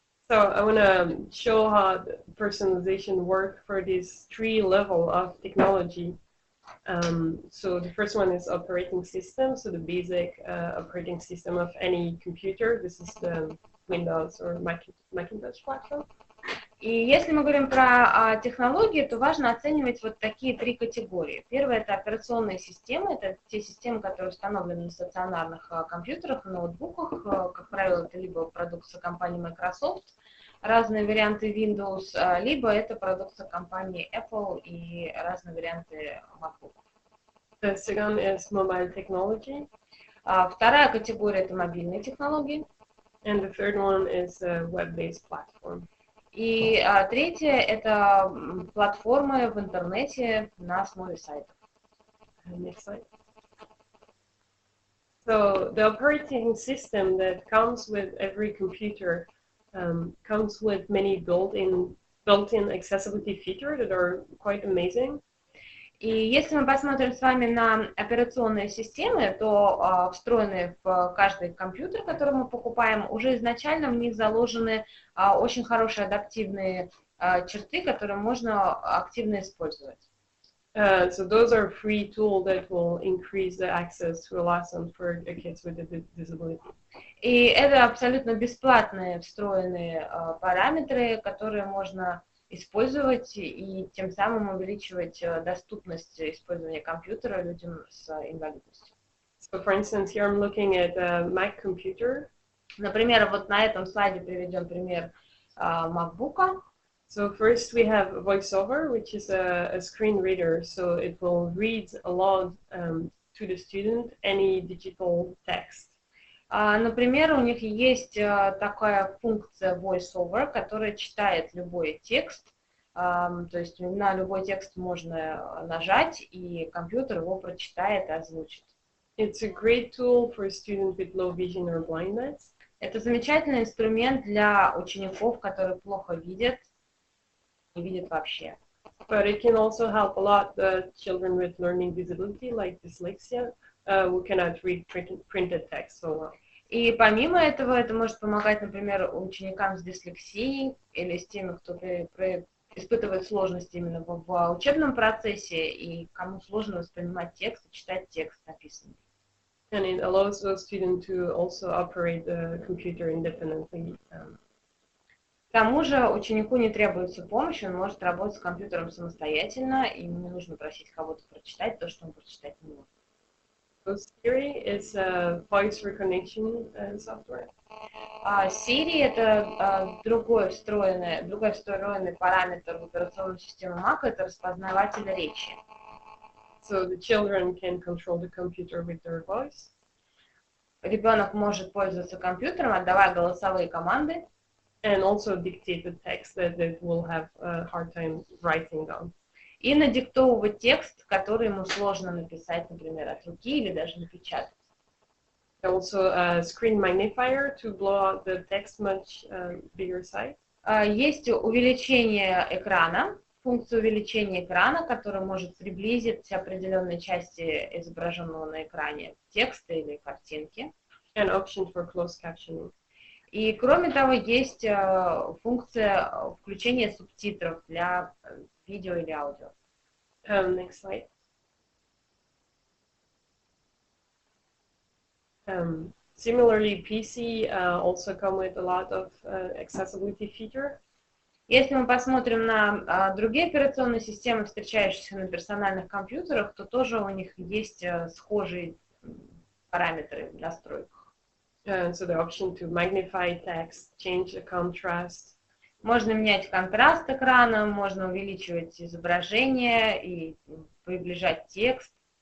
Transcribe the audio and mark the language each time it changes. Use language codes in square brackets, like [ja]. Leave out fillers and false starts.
[en] So I want to show how the personalization works for these three levels of technology. So the first one is operating system, so the basic operating system of any computer. This is the Windows or Macintosh platform. [ru] И если мы говорим про технологии, то важно оценивать вот такие три категории. Первое — это операционные системы, это те системы, которые установлены на стационарных компьютерах и ноутбуках. Как правило, это либо продукция компании Microsoft, разные варианты Windows, либо это продукция компании Apple и разные варианты MacBook. [en] The second is mobile technology. [ru] Вторая категория — это мобильные технологии. [en] And the third one is a web-based platform. [ru] И третье — это платформы в интернете на основе сайтов. [en] Next slide. So the operating system that comes with every computer comes with many built-in accessibility features that are quite amazing. [ru] И если мы посмотрим с вами на операционные системы, то встроенные в каждый компьютер, который мы покупаем, уже изначально в них заложены очень хорошие адаптивные черты, которые можно активно использовать. [en] So those are free tools that will increase the access to a lesson for kids with a disability. [ru] И это абсолютно бесплатные встроенные параметры, которые можно использовать и тем самым увеличивать доступность использования компьютера людям с инвалидностью. [en] So, for instance, here I'm looking at a Mac computer. [ru] Например, вот на этом слайде приведен пример MacBook. [en] So first we have VoiceOver, which is a screen reader, so it will read aloud to the student any digital text. [ru] Например, у них есть такая функция VoiceOver, которая читает любой текст, то есть на любой текст можно нажать, и компьютер его прочитает и озвучит. [en] It's a great tool for students with low vision or blindness. [ru] Это замечательный инструмент для учеников, которые плохо видят, не видят вообще. [en] But it can also help a lot the children with learning disability, like dyslexia, who cannot read printed text so well. [ru] И помимо этого, это может помогать, например, ученикам с дислексией или с теми, кто испытывают сложности именно в учебном процессе, и кому сложно воспринимать текст и читать текст написанный. [en] And it allows the student to also operate the computer independently. [ru] К тому же ученику не требуется помощь, он может работать с компьютером самостоятельно, и ему не нужно просить кого-то прочитать то, что он прочитать не может. [en] So Siri is a voice recognition software. [ru] Siri — это другой встроенный параметр в операционную систему Mac, это распознаватель речи. [en] So the children can control the computer with their voice. [ru] Ребенок может пользоваться компьютером, отдавая голосовые команды. [en] And also dictate the text that they will have a hard time writing down. [ru] И надиктовывать текст, который ему сложно написать, например, от руки или даже напечатать. [en] Also a screen magnifier to blow out the text much bigger size. [ru] Есть увеличение экрана, функция увеличения экрана, которая может приблизить определенные части изображенного на экране текста или картинки. [en] And option for closed captioning. [ru] И кроме того, есть функция включения субтитров для видео или аудио. [en] Next slide. Similarly, PC also come with a lot of accessibility feature. [ru] Если мы посмотрим на другие операционные системы, встречающиеся на персональных компьютерах, то тоже у них есть схожие параметры в настройках. [en] So the option to magnify text, change the contrast. [ru] Можно менять контраст экрана, можно увеличивать изображение и приближать текст.